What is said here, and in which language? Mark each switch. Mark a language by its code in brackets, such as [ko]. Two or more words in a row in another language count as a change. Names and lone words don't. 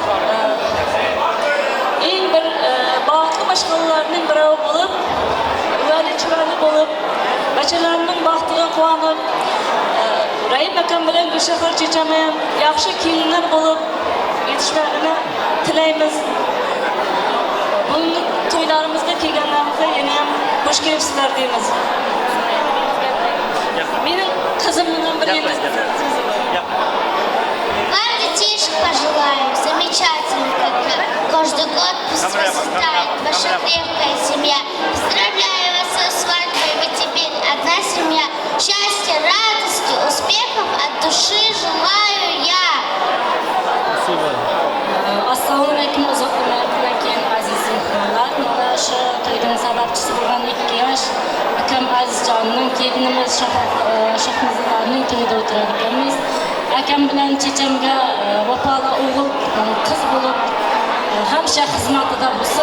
[uz] eng bir baxtli mashg'ulotlarning biri bo'lib, uyali chivali bo'lib, bachalarining baxtiga quvonib, Rahim akam bilan Gulshahar chechami ham yaxshi kelinlar bo'lib yetishmarini tilaymiz. Bugungi to'ylarimizga kelganlarimizda yana ham xush kelibsizlar deymiz. Mening qizim bilan bir endi [ru] Вам детишек пожелаем замечательных, как каждый год пусть процветает ваша крепкая семья. Поздравляю вас со свадьбой, вы теперь одна семья. Счастья, радости, успехов от души желаю я. [uz] Assalomu alaykum, uzoq umrlar keyin aziz mehmonlar. Mana shu to'yning sababchisi bo'lgan 2 yosh akam Azizjonning kelinimiz Shahnozalarning to'yida o'tirar ekanmiz. Akam bilan chechamga vafoli o'g'il qiz bo'lib hamsha xizmatida bo'lsin.